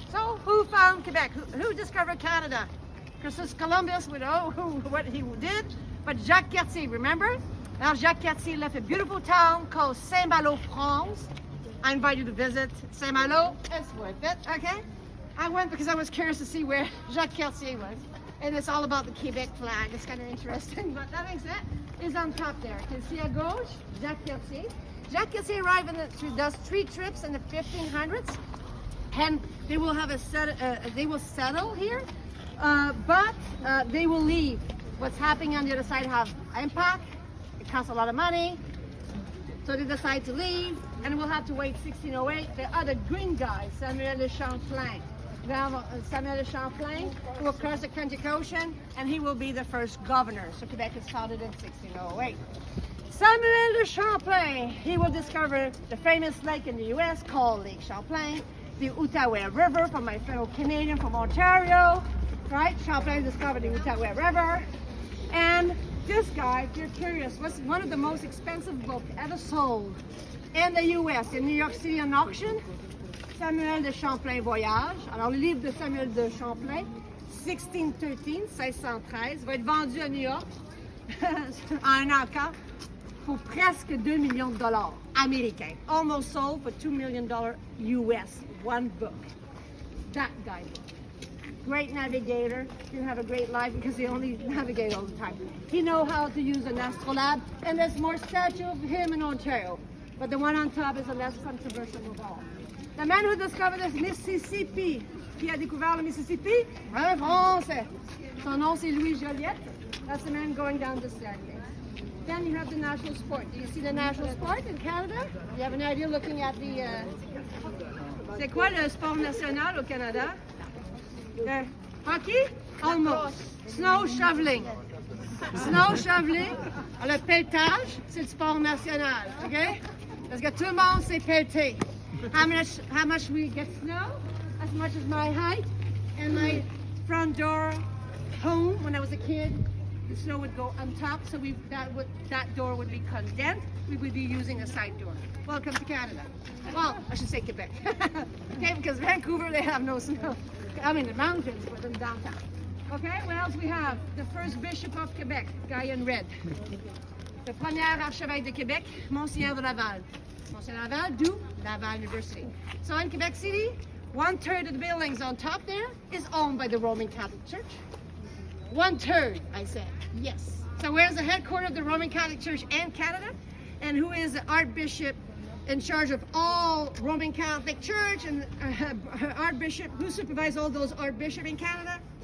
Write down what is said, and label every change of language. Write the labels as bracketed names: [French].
[English] So who found Quebec? Who discovered Canada? Christopher Columbus, we know what he did, but Jacques Cartier, remember? Now Jacques Cartier left a beautiful town called Saint-Malo, France. I invite you to visit Saint-Malo, it's worth it, okay? I went because I was curious to see where Jacques Cartier was. And it's all about the Quebec flag, it's kind of interesting, but that makes sense. Is on top there. You can see [French] à gauche, [English] Jacques Cartier. Jacques Cartier arrived does 3 trips in the 1500s, and they will have they will settle here, but they will leave. What's happening on the other side have impact. It costs a lot of money, so they decide to leave, and we'll have to wait 1608. The other green guy, Samuel de Champlain. We have Samuel de Champlain, who will cross the Atlantic Ocean, and he will be the first governor. So Quebec is founded in 1608. Samuel de Champlain, he will discover the famous lake in the U.S. called Lake Champlain, the Outaouais River, from my fellow Canadian from Ontario, right? Champlain discovered the Outaouais River. And this guy, if you're curious, was one of the most expensive books ever sold in the U.S. in New York City on auction. Samuel de Champlain Voyage. [French] Alors, le livre de Samuel de Champlain, 1613 va être vendu à New York en un encas pour presque 2 millions de dollars américains. [English] Almost sold for $2 million US, one book. That guy. Great navigator. He'll have a great life because he only navigates all the time. He knows how to use an astrolabe, and there's more statues of him in Ontario. But the one on top is the less controversial of all. The man who discovered the Mississippi, [French] qui a découvert le Mississippi, un Français. Son nom c'est Louis Joliette. [English] That's the man going down the staircase. Then you have the national sport. Do you see the national sport in Canada? You have an idea looking at the... [French] C'est quoi le sport national au Canada? [English] Hockey? Almost. Snow shoveling. Snow shoveling. [French] Le pelletage, c'est le sport national. Okay? Parce que tout le monde sait pelleter. [English] How much we get snow? As much as my height and my front door home when I was a kid. The snow would go on top, so that door would be condensed. We would be using a side door. Welcome to Canada. Well, I should say Quebec. Okay, because Vancouver, they have no snow. I mean, the mountains, but in downtown. Okay, what else we have? The first bishop of Quebec, guy in red. [French] Le premier archevêque de Québec, Monseigneur de Laval. Monseigneur de Laval, d'où? [English] Laval University. So in Quebec City, 1/3 of the buildings on top there is owned by the Roman Catholic Church. 1/3, I said, yes. So where's the headquarters of the Roman Catholic Church in Canada? And who is the Archbishop in charge of all Roman Catholic Church and Archbishop, who supervises all those Archbishops in Canada?